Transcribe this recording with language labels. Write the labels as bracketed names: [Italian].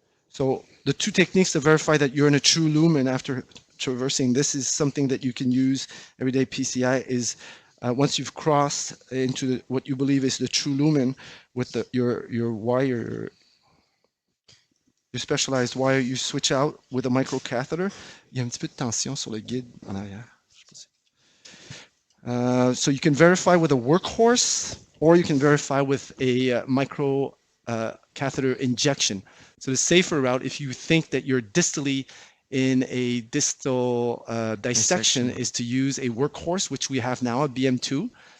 [English] So the two techniques to verify that you're in a true lumen after traversing, this is something that you can use everyday PCI is once you've crossed into what you believe is the true lumen with your wire, your specialized wire, you switch out with a microcatheter. [French] Il y a un petit peu de tension sur le guide en arrière. [English] So you can verify with a workhorse, or you can verify with a micro catheter injection. So the safer route, if you think that you're distally in a distal dissection, is to use a workhorse, which we have now, a BM2.